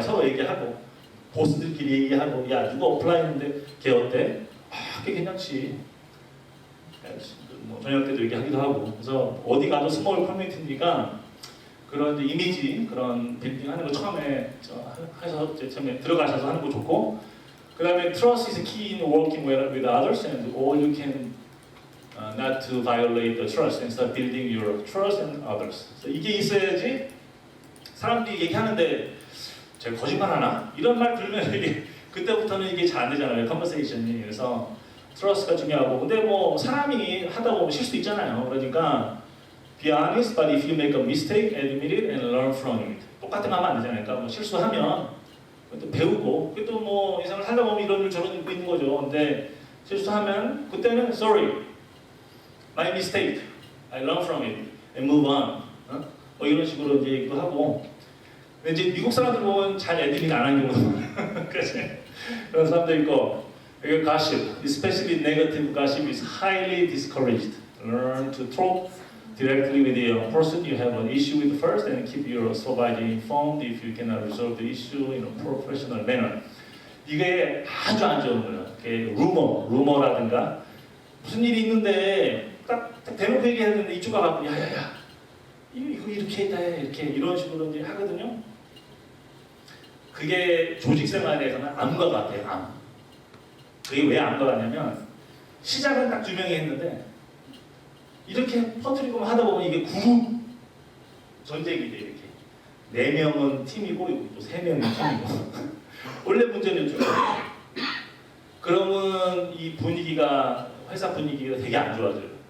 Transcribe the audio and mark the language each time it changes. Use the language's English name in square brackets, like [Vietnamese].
[Korean] 서로 얘기하고 보스들끼리 얘기하고 야 누가 어플라이했는데 걔 어때? 걔 괜찮지. 뭐 저녁 때도 얘기하기도 하고. 그래서 어디 가도 스몰 커뮤니티니까 그런 이미지 그런 빌딩 하는 거 처음에 해서 처음에 들어가셔서 하는 거 좋고. 그 다음에 [English] trust is key in working with others and all you can not to violate the trust and start building your trust and others. [Korean] 이게 있어야지 사람들이 얘기하는데 제가 거짓말하나? 이런 말 들으면 이게 그때부터는 이게 잘 안 되잖아요. 컨버세이션이. 그래서 트러스트가 중요하고. 근데 뭐 사람이 하다 보면 실수 있잖아요. [English] 그러니까 be honest, but if you make a mistake, admit it and learn from it. [Korean] 똑같은 거 하면 안 되잖아요. 그러니까 뭐 실수하면 또 배우고 또 뭐 이상을 하다 보면 이런 일 저런 일 있는 거죠. 근데 실수하면 그때는 [English] sorry, my mistake, I learn from it and move on. [Korean] 뭐 이런 식으로 이제 얘기도 하고. 근데 이제 미국 사람들 보면 잘 애드밋 안 하는 경우도 그런 사람도 있고. 이게 [English] gossip, especially negative gossip, is highly discouraged. Learn to talk directly with the person you have an issue with first, and keep your supervisor informed if you cannot resolve the issue in a professional manner. [Korean] 이게 아주 안 좋은 거예요. 루머라든가 무슨 일이 있는데 딱 대놓고 얘기했는데 이쪽 가갖고 야야야 이거 이렇게 했다 이렇게 이런 식으로 이제 하거든요. 그게 조직 생활에서는 암과 같아요. 암. 그게 왜 암과 같냐면 시작은 딱 2명이 했는데 이렇게 퍼뜨리고 하다 보면 이게 그룹 전쟁이 돼 이렇게 4명은 팀이고 또 3명은 팀이고 원래 문제는 좀 그러면 이 분위기가 회사 분위기가 되게 안 좋아져요.